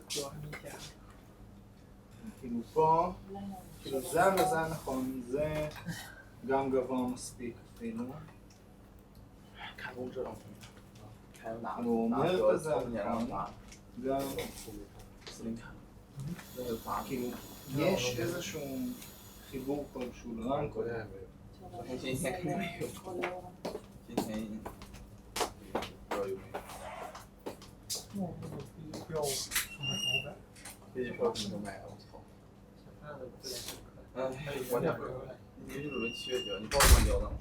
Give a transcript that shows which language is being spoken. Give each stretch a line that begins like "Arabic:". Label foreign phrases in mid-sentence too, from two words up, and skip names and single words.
Hebrew: כאילו פה, כאילו זה המזל נכון, זה גם גבוה מספיק אפילו. הוא אומר את זה נכון, גם... כאילו, יש איזשהו חיבור כלשהו לרמקול.
Chinese: 今天肯定没有，今天不知道有没有。飞机票什么时候买啊？我操！哎，我俩你是准备7月交，你报上交了吗？